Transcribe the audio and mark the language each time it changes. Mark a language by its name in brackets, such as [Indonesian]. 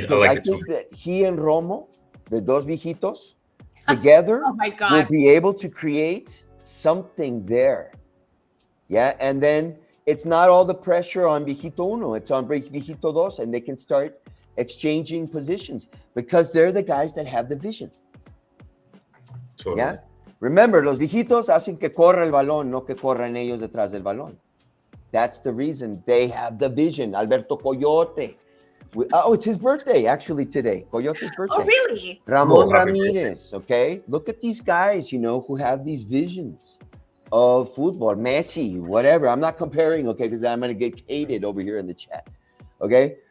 [English] Because I think that he and Romo, the [Spanish] dos viejitos, [English] together Oh my God. will be able to create something there. Yeah, and then it's not all the pressure on [Spanish] viejito uno. [English] It's on [Spanish] viejito dos, [English] and they can start exchanging positions because they're the guys that have the vision. Totally. Yeah. [Spanish] Remember, los viejitos hacen que corra el balón, no que corran ellos detrás del balón. [English] That's the reason they have the vision. Alberto Coyote. Oh, it's his birthday actually today. Coyote's birthday. Oh, really? Ramon Ramirez. Okay. Look at these guys, who have these visions of football. Messi, whatever. I'm not comparing, okay, because I'm going to get hated over here in the chat. Okay.